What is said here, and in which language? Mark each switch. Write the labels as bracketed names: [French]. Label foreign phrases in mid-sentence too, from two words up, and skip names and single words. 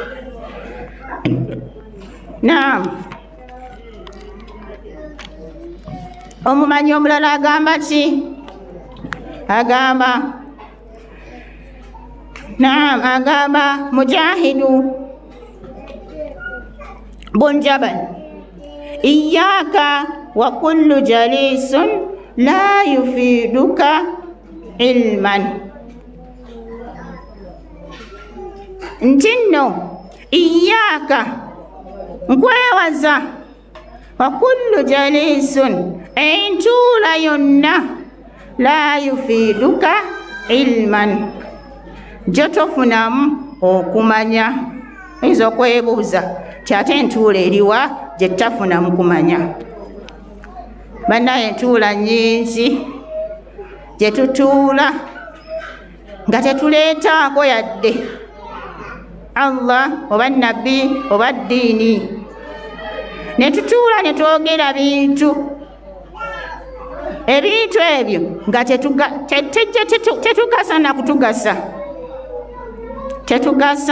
[Ganda] Naam, omumanyi omulala agamba ki? Agamba naam, agamba [Arabic] Mujahidu bun Jabal, إياك وكل جليس لا يفيدك علما. [Ganda] Ntinno iyyaka nkwewaza [Arabic] وكل جليس [Ganda] entuula yonna [Arabic] لا يفيدك علما [Ganda] gyotofunamu okumanya. Oyinza okwebuuza kyate entuula eriwa gye tafunamu kumanya? Bannaye entuula nnyingi gye tutuula nga tetuleetaako yadde Allah oba nabbi oba ddiini, ne tutuula ne twogera bintu ebintu ebyo nga tetugasa na kutugasa, tetugasa.